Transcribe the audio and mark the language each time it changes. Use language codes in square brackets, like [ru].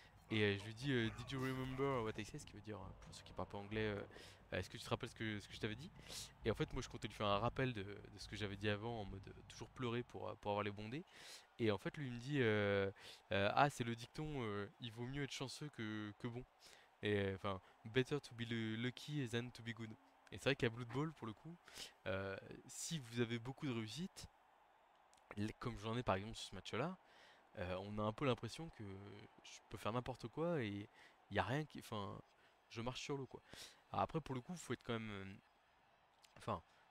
[fr] Et je lui dis [en] Did you remember what I said? [fr] Ce qui veut dire, pour ceux qui parlent pas anglais, est-ce que tu te rappelles ce que je t'avais dit? Et en fait, moi je comptais lui faire un rappel de ce que j'avais dit avant, en mode toujours pleurer pour avoir les bondés. Et en fait, lui il me dit ah, c'est le dicton il vaut mieux être chanceux que bon. Et enfin, [en] better to be lucky than to be good. [fr] Et c'est vrai qu'à Blood Bowl, pour le coup, euh, si vous avez beaucoup de réussite, comme j'en ai par exemple sur ce match-là, on a un peu l'impression que je peux faire n'importe quoi et il y a rien qui, enfin, je marche sur l'eau quoi. Alors après pour le coup, faut être quand même, enfin,